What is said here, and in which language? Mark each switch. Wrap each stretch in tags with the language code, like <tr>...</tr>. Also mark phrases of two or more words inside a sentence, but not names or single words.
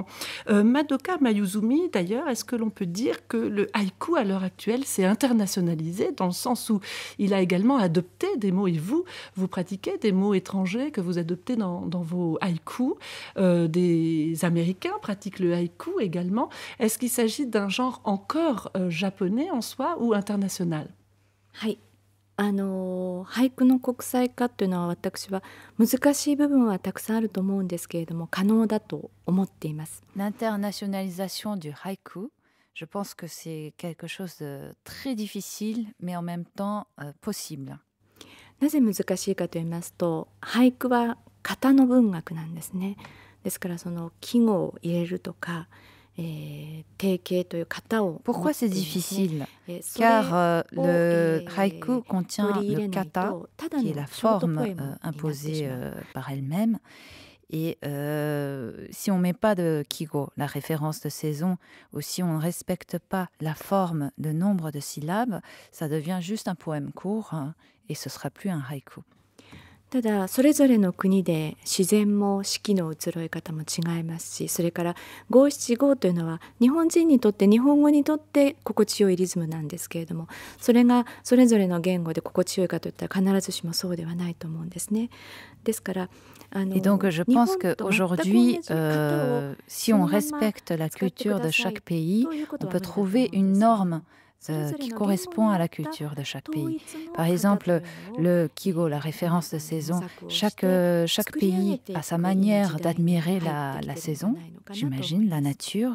<fr>Madoka Mayuzumi, d'ailleurs, est-ce que l'on peut dire que le haïku, à l'heure actuelle, s'est internationalisé, dans le sens où il a également adopté des mots, et vous pratiquez des mots étrangers que vous adoptez dans vos haïkus. Des Américains pratiquent le haïku également. Est-ce qu'il s'agit d'un genre encore japonais en soi ou international?</fr> <ja>俳句の国際化っていうのは私は難しい部分はたくさんあると思うんですけれども可能だと思っています。</ja> <fr>L'internationalisation du haïku, je pense que c'est quelque chose de très difficile, mais en même temps possible.</fr> <ja>なぜ難しいかと言いますと、俳句は型の文学なんですね。ですからその季語を入れるとか、定型という型を。</ja> <fr>Pourquoi c'est difficile? Car le haïku contient le kata, qui est la forme imposée par elle-même. Et si on ne met pas de kigo, la référence de saison, ou si on ne respecte pas la forme, le nombre de syllabes, ça devient juste un poème court et ce ne sera plus un haïku.</fr> <ja>ただそれぞれの国で自然も四季の移ろい方も違いますし、それから五七五というのは日本人にとって日本語にとって心地よいリズムなんですけれども、それがそれぞれの言語で心地よいかといったら必ずしもそうではないと思うんですね。ですから</ja> <fr>Et donc je pense qu'aujourd'hui, si on respecte la culture de chaque pays, on peut trouver une norme qui correspond à la culture de chaque pays. Par exemple, le kigo, la référence de saison, chaque pays a sa manière d'admirer la saison, j'imagine, la nature.</fr>